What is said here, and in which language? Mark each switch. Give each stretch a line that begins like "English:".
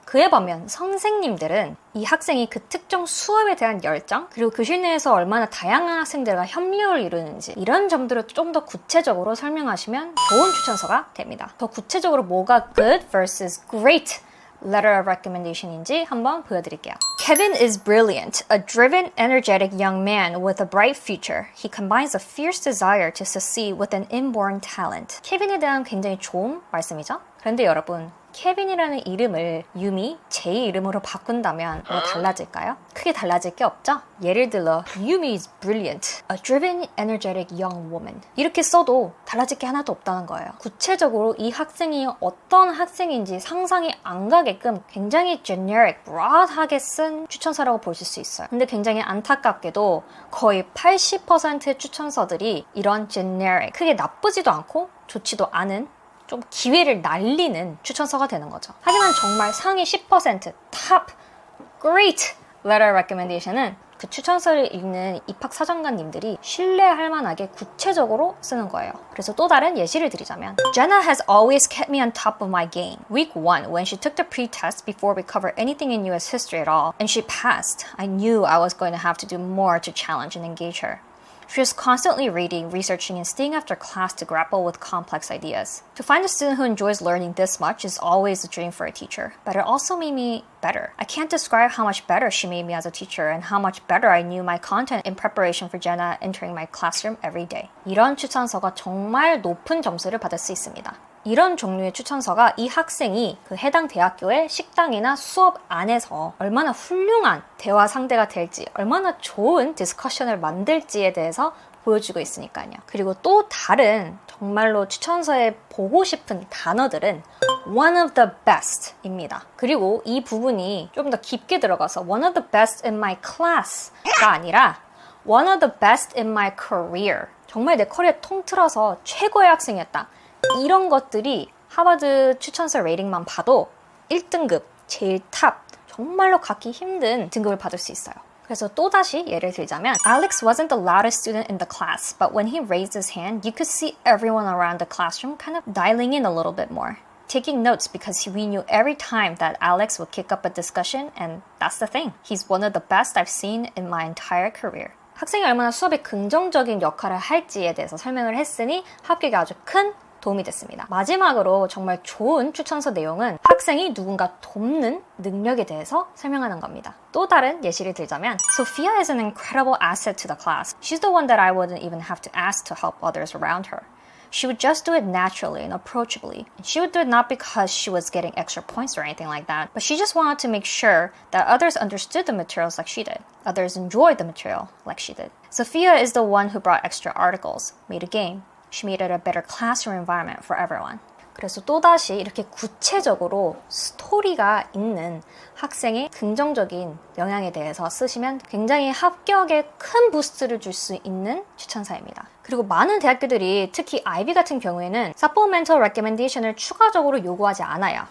Korean: 그에 반면 선생님들은 이 학생이 그 특정 수업에 대한 열정, 그리고 교실 내에서 얼마나 다양한 학생들과 협력을 이루는지 이런 점들을 좀 더 구체적으로 설명하시면 좋은 추천서가 됩니다. 더 구체적으로 뭐가
English: good versus great letter of recommendation
Korean: 인지 한번 보여드릴게요.
English: Kevin is brilliant, a driven, energetic young man with a bright future. He combines a fierce desire to succeed with an inborn talent.
Korean: 케빈에 대한 굉장히 좋은 말씀이죠? 그런데 여러분, 케빈이라는 이름을 유미, 제 이름으로 바꾼다면 뭐 달라질까요? 크게 달라질 게 없죠? 예를 들어 유미
English: is brilliant, a driven, energetic young woman
Korean: 이렇게 써도 달라질 게 하나도 없다는 거예요. 구체적으로 이 학생이 어떤 학생인지 상상이 안 가게끔 굉장히 generic, broad하게 쓴 추천서라고 보실 수 있어요. 근데 굉장히 안타깝게도 거의 80%의 추천서들이 이런 generic, 크게 나쁘지도 않고 좋지도 않은 좀 기회를 날리는 추천서가 되는 거죠. 하지만 정말 상위 10%,
English: top, great letter recommendation
Korean: 은 그 추천서를 읽는 입학사정관님들이 신뢰할 만하게 구체적으로 쓰는 거예요. 그래서 또 다른 예시를 드리자면
English: Jenna has always kept me on top of my game. Week 1, when she took the pre-test before we covered anything in US history at all, and she passed, I knew I was going to have to do more to challenge and engage her. She was constantly reading, researching, and staying after class to grapple with complex ideas. To find a student who enjoys learning this much is always a dream for a teacher, but it also made me better. I can't describe how much better she made me as a teacher and how much better I knew my content in preparation for Jenna entering my classroom every day.
Korean: 이런 추천서가 정말 높은 점수를 받을 수 있습니다. 이런 종류의 추천서가 이 학생이 그 해당 대학교의 식당이나 수업 안에서 얼마나 훌륭한 대화 상대가 될지, 얼마나 좋은 디스커션을 만들지에 대해서 보여주고 있으니까요. 그리고 또 다른 정말로 추천서에 보고 싶은 단어들은
English: one of the best
Korean: 입니다. 그리고 이 부분이 좀 더 깊게 들어가서
English: one of the best in my class
Korean: 가 아니라
English: one of the best in my career.
Korean: 정말 내 커리어 통틀어서 최고의 학생이었다. 이런 것들이 하버드 추천서 레이팅만 봐도 1등급, 제일 탑, 정말로 갖기 힘든 등급을 받을 수 있어요. 그래서 또다시 예를 들자면
English: Alex wasn't the loudest student in the class, but when he raised his hand, you could see everyone around the classroom kind of dialing in a little bit more. Taking notes because we knew every time that Alex would kick up a discussion, and that's the thing. He's one of the best I've seen in my entire career.
Korean: 학생이 얼마나 수업에 긍정적인 역할을 할지에 대해서 설명을 했으니 합격에 아주 큰 도움이 됐습니다. 마지막으로 정말 좋은 추천서 내용은 학생이 누군가 돕는 능력에 대해서 설명하는 겁니다. 또 다른 예시를 들자면
English: Sophia is an incredible asset to the class. She's the one that I wouldn't even have to ask to help others around her. She would just do it naturally and approachably. She would do it not because she was getting extra points or anything like that, but she just wanted to make sure that others understood the materials like she did. Others enjoyed the material like she did. Sophia is the one who brought extra articles, made a game. She made it a better classroom environment for everyone.
Korean: 그래서 또다시 이렇게 구체적으로 스토리가 있는 학생의 긍정적인 영향에 대해서 쓰시면 굉장히 합격에 큰 부스트를 줄 수 있는 추천사입니다. 그리고 많은 대학교들이 특히 IB 같은 경우에는 supplemental recommendation을 추가적으로 요구하지 않아요.